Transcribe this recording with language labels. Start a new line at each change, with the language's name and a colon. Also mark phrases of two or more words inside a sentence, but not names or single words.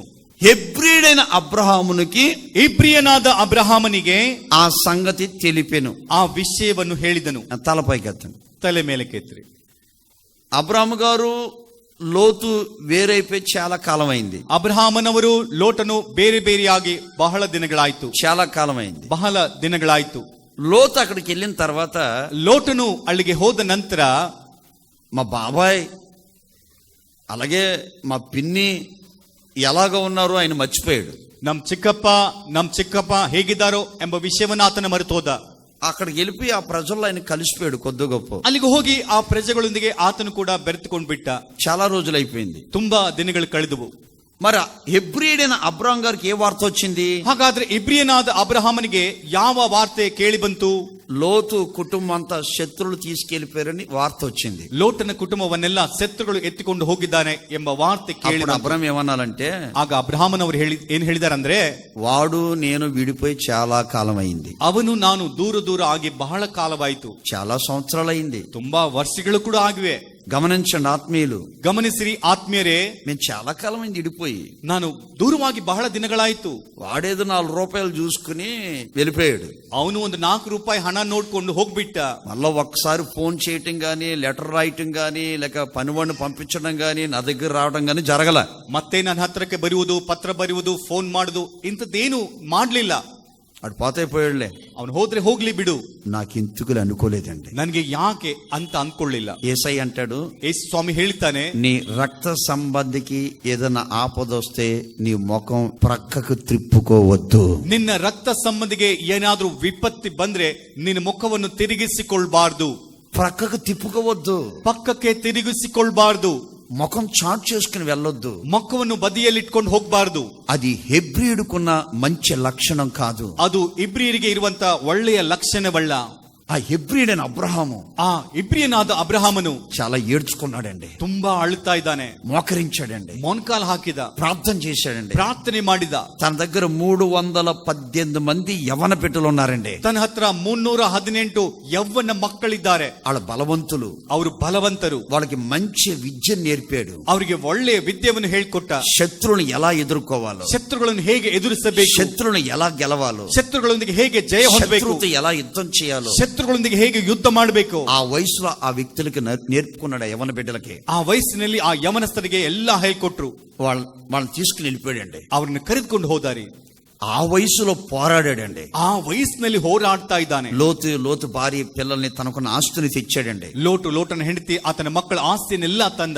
Telugu: హెబ్రీడైన అబ్రహామునికి
Kannada: ಇಬ್ರಿಯನಾದ ಅಬ್ರಹಾಮನಿಗೆ
Telugu: ఆ సంగతి తెలిపెను.
Kannada: ಆ ವಿಷಯವನ್ನು ಹೇಳಿದನು.
Telugu: తలపైకెత్తండి.
Kannada: ತಲೆ ಮೇಲೆ ಕೆತ್ತಿರಿ.
Telugu: అబ్రహాము గారు లోతు వేరైపోయి చాలా కాలం అయింది.
Kannada: ಅಬ್ರಹಾಮನವರು ಲೋಟನು ಬೇರೆ ಬೇರೆಯಾಗಿ ಬಹಳ ದಿನಗಳಾಯ್ತು.
Telugu: చాలా కాలం అయింది.
Kannada: ಬಹಳ ದಿನಗಳಾಯ್ತು.
Telugu: లోతు అక్కడికి వెళ్ళిన తర్వాత
Kannada: ಲೋಟನು ಅಲ್ಲಿಗೆ ಹೋದ ನಂತರ
Telugu: మా బాబాయ్ అలాగే మా పిన్ని ఎలాగ ఉన్నారో ఆయన మర్చిపోయాడు.
Kannada: ನಮ್ ಚಿಕ್ಕಪ್ಪ ಹೇಗಿದ್ದಾರೋ ಎಂಬ ವಿಷಯವನ್ನ ಆತನ ಮರೆತು ಹೋದ.
Telugu: అక్కడికి వెళ్ళిపోయి ఆ ప్రజల్లో ఆయన కలిసిపోయాడు కొద్ది గొప్ప.
Kannada: ಅಲ್ಲಿಗೆ ಹೋಗಿ ಆ ಪ್ರಜೆಗಳೊಂದಿಗೆ ಆತನು ಕೂಡ ಬೆರೆತುಕೊಂಡು ಬಿಟ್ಟ.
Telugu: చాలా రోజులు అయిపోయింది.
Kannada: ತುಂಬಾ ದಿನಗಳು ಕಳೆದವು.
Telugu: మరి హెబ్రీడైన అబ్రహాం గారికి ఏ వార్త వచ్చింది?
Kannada: ಹಾಗಾದ್ರೆ ಇಬ್ರಿಯನಾದ ಅಬ್ರಹಾಮನಿಗೆ ಯಾವ ವಾರ್ತೆ ಕೇಳಿ ಬಂತು?
Telugu: లోతు కుటుంబం అంతా శత్రువులు తీసుకెళ్లిపోయారని వార్త వచ్చింది.
Kannada: ಲೋಟನ ಕುಟುಂಬವನ್ನೆಲ್ಲ ಶತ್ರುಗಳು ಎತ್ತಿಕೊಂಡು ಹೋಗಿದ್ದಾನೆ ಎಂಬ ವಾರ್ತೆ ಕೇಳಿ
Telugu: అబ్రహాం ఏమన్నాలంటే,
Kannada: ಆಗ ಅಬ್ರಹಾಮನವರು ಏನ್ ಹೇಳಿದಾರಂದ್ರೆ,
Telugu: వాడు నేను విడిపోయి చాలా కాలం అయింది.
Kannada: ಅವನು ನಾನು ದೂರ ಆಗಿ ಬಹಳ ಕಾಲವಾಯಿತು.
Telugu: చాలా సంవత్సరాలు అయింది.
Kannada: ತುಂಬಾ ವರ್ಷಗಳು ಕೂಡ ಆಗಿವೆ.
Telugu: గమనించండి ఆత్మీయులు,
Kannada: ಗಮನಿಸಿರಿ ಆತ್ಮೀಯರೇ,
Telugu: మేము చాలా కాలం అయింది విడిపోయి.
Kannada: ನಾನು ದೂರವಾಗಿ ಬಹಳ ದಿನಗಳಾಯ್ತು.
Telugu: వాడేదో 4 రూపాయలు చూసుకుని వెళ్ళిపోయాడు.
Kannada: ಅವನು ಒಂದು 4 ರೂಪಾಯಿ ಹಣ ನೋಡ್ಕೊಂಡು ಹೋಗ್ಬಿಟ್ಟ.
Telugu: మళ్ళీ ఒక్కసారి ఫోన్ చేయటం గానీ, లెటర్ రాయటం గానీ, లేక పనివాడిని పంపించడం గానీ, నా దగ్గర రావడం గానీ జరగల.
Kannada: ಮತ್ತೆ ನನ್ನ ಹತ್ರಕ್ಕೆ ಬರುವುದು, ಪತ್ರ ಬರೆಯುವುದು, ಫೋನ್ ಮಾಡುದು ಇಂಥದ್ದೇನು ಮಾಡ್ಲಿಲ್ಲ.
Telugu: అటు పోతే పోయాడులే,
Kannada: ಅವನು ಹೋದ್ರೆ ಹೋಗ್ಲಿ ಬಿಡು,
Telugu: నాకు ఇంతుకులు అనుకోలేదండి.
Kannada: ನನಗೆ ಯಾಕೆ ಅಂತ ಅನ್ಕೊಳ್ಳಿಲ್ಲ.
Telugu: యేసై అంటాడు,
Kannada: ಯೇಸು ಸ್ವಾಮಿ ಹೇಳ್ತಾನೆ,
Telugu: నీ రక్త సంబంధికి ఏదైనా ఆపదొస్తే నీ ముఖం ప్రక్కకు త్రిప్పుకోవద్దు.
Kannada: ನಿನ್ನ ರಕ್ತ ಸಂಬಂಧಿಗೆ ಏನಾದ್ರೂ ವಿಪತ್ತಿ ಬಂದ್ರೆ ನಿನ್ನ ಮುಖವನ್ನು ತಿರುಗಿಸಿಕೊಳ್ಬಾರ್ದು.
Telugu: ప్రక్కకు తిప్పుకోవద్దు,
Kannada: ಪಕ್ಕಕ್ಕೆ ತಿರುಗಿಸಿಕೊಳ್ಬಾರ್ದು.
Telugu: ముఖం చాటు చేసుకుని వెళ్ళొద్దు.
Kannada: ಮುಖವನ್ನು ಬದಿಯಲ್ಲಿಟ್ಕೊಂಡು ಹೋಗ್ಬಾರ್ದು.
Telugu: అది హెబ్రీయుడుకున్న మంచి లక్షణం కాదు.
Kannada: ಅದು ಇಬ್ರಿಯರಿಗೆ ಇರುವಂತ ಒಳ್ಳೆಯ ಲಕ್ಷಣವಲ್ಲ.
Telugu: ఆ హెబ్రీయుడైన అబ్రహాము,
Kannada: ಆ ಇಬ್ರಿಯನಾದ ಅಬ್ರಹಾಮನು
Telugu: చాలా ఏడ్చుకున్నాడండి,
Kannada: ತುಂಬಾ ಅಳುತ್ತಾ ಇದ್ದಾನೆ,
Telugu: మోకరించాడండి,
Kannada: ಮೊಣಕಾಲು ಹಾಕಿದ,
Telugu: ప్రార్థన చేశాడండి,
Kannada: ಪ್ರಾರ್ಥನೆ ಮಾಡಿದ.
Telugu: తన దగ్గర 318 మంది యవన బిడ్డలు ఉన్నారండి.
Kannada: ತನ್ನ ಹತ್ರ 318 ಯವ್ವನ ಮಕ್ಕಳಿದ್ದಾರೆ.
Telugu: వాళ్ళ బలవంతులు,
Kannada: ಅವರು ಬಲವಂತರು.
Telugu: వాళ్ళకి మంచి విద్య నేర్పాడు.
Kannada: ಅವರಿಗೆ ಒಳ್ಳೆಯ ವಿದ್ಯೆಯನ್ನು ಹೇಳ್ಕೊಟ್ಟ.
Telugu: శత్రువులను ఎలా ఎదుర్కోవాలో,
Kannada: ಶತ್ರುಗಳನ್ನು ಹೇಗೆ ಎದುರಿಸಬೇಕು,
Telugu: శత్రువులను ఎలా గెలవాలో,
Kannada: ಶತ್ರುಗಳೊಂದಿಗೆ ಹೇಗೆ ಜಯ ಹೊಂದಬೇಕು,
Telugu: శత్రువుతో ఎలా యుద్ధం చేయాలో,
Kannada: ಶತ್ರುಗಳೊಂದಿಗೆ ಹೇಗೆ ಯುದ್ಧ ಮಾಡಬೇಕು,
Telugu: ఆ వయసులో ఆ వ్యక్తులకి నేర్పుకున్నాడు. యవన బిడ్డలకి
Kannada: ಆ ವಯಸ್ಸಿನಲ್ಲಿ ಆ ಯವನಸ್ಥರಿಗೆ ಎಲ್ಲಾ ಹೇಳ್ಕೊಟ್ರು.
Telugu: వాళ్ళని తీసుకుని వెళ్ళిపోయాడండి.
Kannada: ಅವ್ರನ್ನ ಕರೆದುಕೊಂಡು ಹೋದಾರಿ.
Telugu: ఆ వయసులో పోరాడాడండి.
Kannada: ಆ ವಯಸ್ಸಿನಲ್ಲಿ ಹೋರಾಡ್ತಾ ಇದ್ದಾನೆ.
Telugu: లోతు భార్య పిల్లల్ని తనకున్న ఆస్తిని తెచ్చాడండి.
Kannada: ಲೋಟನ ಹೆಂಡತಿ ಆತನ ಮಕ್ಕಳ ಆಸ್ತಿಯನ್ನೆಲ್ಲ ತಂದ.